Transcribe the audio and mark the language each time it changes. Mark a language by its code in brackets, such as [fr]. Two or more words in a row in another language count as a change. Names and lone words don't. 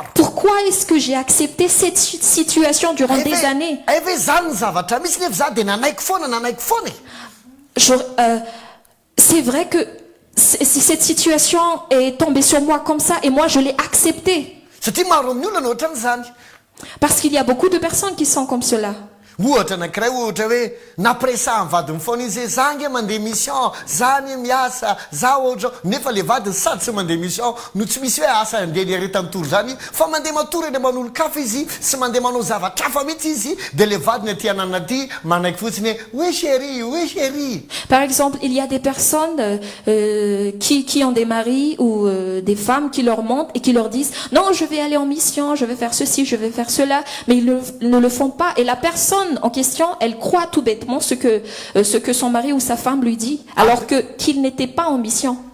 [fr] Pourquoi est-ce que j'ai accepté cette situation durant des années? [mg] Eve zany ny zavatra misy nefa za de nanaiko foana [fr] C'est vrai que cette situation est tombée sur moi comme ça et moi je l'ai acceptée. [mg] satria maro amin'ny olona ohatran'izany. [fr] Parce qu'il y a beaucoup de personnes qui sont comme cela. [mg] ohatra anankiray ohatra hoe napresa ny vadiny foana izy hoe za nge mandeha mission zany miasa za ohatra nefa le vadiny sady tsy mandeha mission no tsy misy hoe asa andeha niareta mitory zany fa mandeha matory eny manolo kafa izy sy mandeha manao zavatra hafa mihitsy izy de le vadiny aty ananaty manaiky fotsiny hoe chéri. [fr] Par exemple, il y a des personnes qui ont des maris ou des femmes qui leur mentent et qui leur disent non, je vais aller en mission, je vais faire ceci, je vais faire cela, mais ils ne le font pas et la personne en question, elle croit tout bêtement ce que son mari ou sa femme lui dit, alors qu'il n'était pas en mission.